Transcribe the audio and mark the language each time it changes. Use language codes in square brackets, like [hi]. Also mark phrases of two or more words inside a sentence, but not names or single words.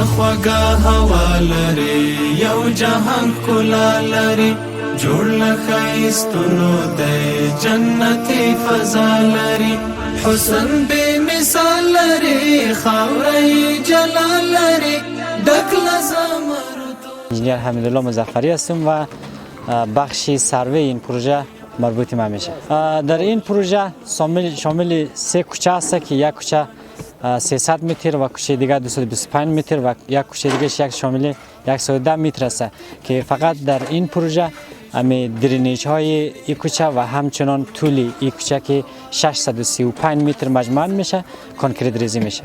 [ps] خوږه هوا لري یو جهان ښکلا لري جوړ له ښایستونو دی جنتي فضا لري حسن بې مثال لري خاوره جلال لري ډک له زمرد. [fa] انجینیر حمیدالله مظفری هستم و بخش سروی این پروژه مربوط ما میشه. در این پروژه شامل 3 کوچه است که یک کوچه 300 متر و کوچه دیگر 225 متر و یک کوچه دیگر شامل 110 متر است که فقط در این پروژه امی درینیج های این کوچه و همچنان طول این کوچه که 635 متر مجموعاً میشه کنکریت ریزی میشه.